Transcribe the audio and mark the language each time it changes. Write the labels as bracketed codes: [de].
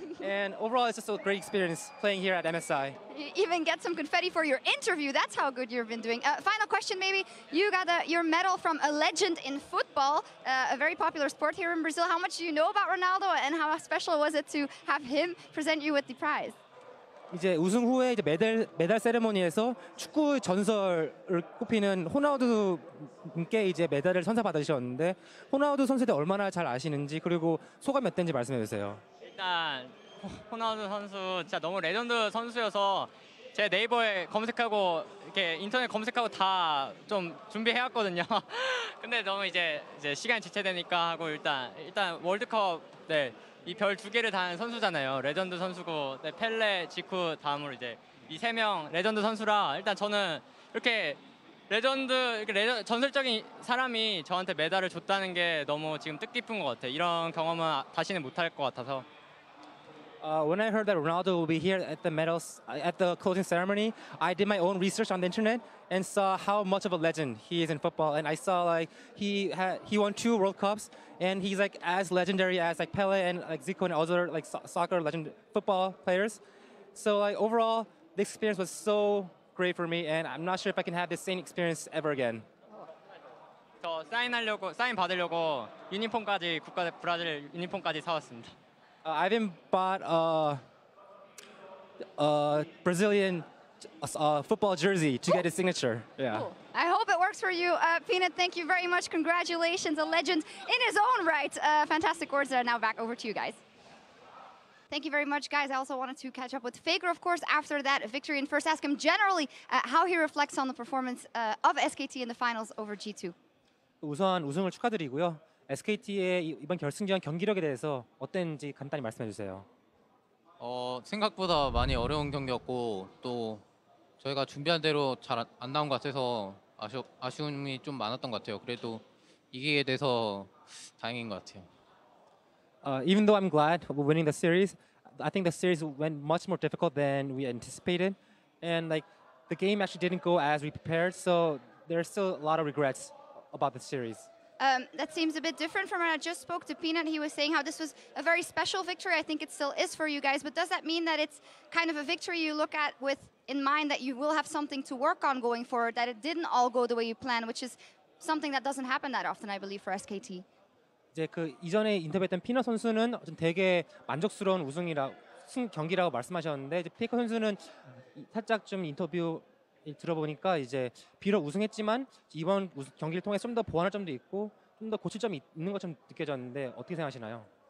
[en] And overall, it's just a great experience playing here at MSI. You even get some confetti for your interview. That's how good you've been doing. Final question, maybe. You got your medal from a legend in football, a very popular sport here in Brazil. How much do you know about Ronaldo, and how special was it to have him present you with the prize? [ko] 이제 우승 후에 이제 메달 세레모니에서 축구 전설을 꼽히는 호나우두님께 이제 메달을 선사받으셨는데 호나우두 선수에 대해 얼마나 잘 아시는지 그리고 소감이 어땠는지 말씀해 주세요. 일단 호나우두 선수 진짜 너무 레전드 선수여서 제 네이버에 검색하고 이렇게 인터넷 검색하고 다 좀 준비해왔거든요. 근데 너무 이제 시간이 지체되니까 하고 일단 월드컵 이 별 2개를 단 선수잖아요. 레전드 선수고 펠레, 지쿠 다음으로 이제 이 3명 레전드 선수라 일단 저는 이렇게 전설적인 사람이 저한테 메달을 줬다는 게 너무 지금 뜻깊은 것 같아요. 이런 경험은 다시는 못할 것 같아서. [en] When I heard that Ronaldo will be here at the medals at the closing ceremony, I did my own research on the internet and saw how much of a legend he is in football. And I saw like he won 2 World Cups, and he's like as legendary as like Pele and like Zico and other like soccer legend football players. So like overall, the experience was so great for me, and I'm not sure if I can have this same experience ever again. [ko] 저 사인 받으려고 유니폼까지 브라질 유니폼까지 사왔습니다. [en] I even bought a Brazilian football jersey to get his signature. Yeah. Cool. I hope it works for you. Peanut, thank you very much. Congratulations, a legend in his own right. Fantastic words there. Now back over to you guys. Thank you very much, guys. I also wanted to catch up with Faker, of course, after that victory, and first ask him generally how he reflects on the performance of SKT in the finals over G2. [ko] 우선 우승을 축하드리고요. SKT의 이번 결승전 경기력에 대해서 어땠는지 간단히 말씀해 주세요. 생각보다 많이 어려운 경기였고 또 저희가 준비한 대로 잘 안 나온 것 같아서 아쉬움이 좀 많았던 것 같아요. 그래도 이기게 돼서 다행인 것 같아요. [en] Even though I'm glad we're winning the series, I think the series went much more difficult than we anticipated, and like the game actually didn't go as we prepared. So there's still a lot of regrets about the series. That seems a bit different from when I just spoke to Peanut. He was saying how this was a very special victory. I think it still is for you guys, but does that mean that it's kind of a victory you look at with in mind that you will have something to work on going forward, that it didn't all go the way you planned, which is something that doesn't happen that often, I believe, for SKT? [ko] 이제 그 이전에 인터뷰했던 피너 선수는 되게 만족스러운 경기라고 말씀하셨는데 이제 페이커 선수는 살짝 좀 인터뷰 들어보니까 이제 비록 우승했지만 이번 경기를 통해 좀 더 보완할 점도 있고 좀 더 고칠 점이 있는 것처럼 느껴졌는데 어떻게 생각하시나요?